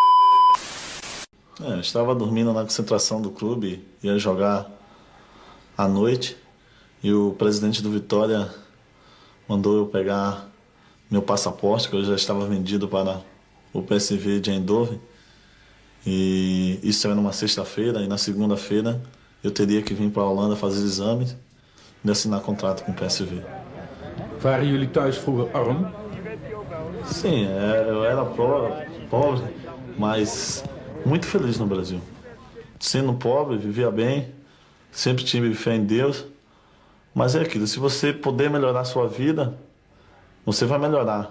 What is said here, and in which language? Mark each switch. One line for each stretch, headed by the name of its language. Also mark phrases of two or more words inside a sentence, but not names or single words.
Portuguese: Eu estava dormindo na concentração do clube, ia jogar à noite e o presidente do Vitória mandou eu pegar meu passaporte, que eu já estava vendido para o PSV de Eindhoven. E isso era numa sexta-feira, e na segunda-feira eu teria que vir para a Holanda fazer exames e assinar contrato com o PSV.
Dutch: Waren jullie thuis vroeger arm?
Portuguese: Sim, eu era pobre, mas muito feliz no Brasil. Sendo pobre, vivia bem, sempre tive fé em Deus. Mas é aquilo, se você puder melhorar a sua vida, você vai melhorar.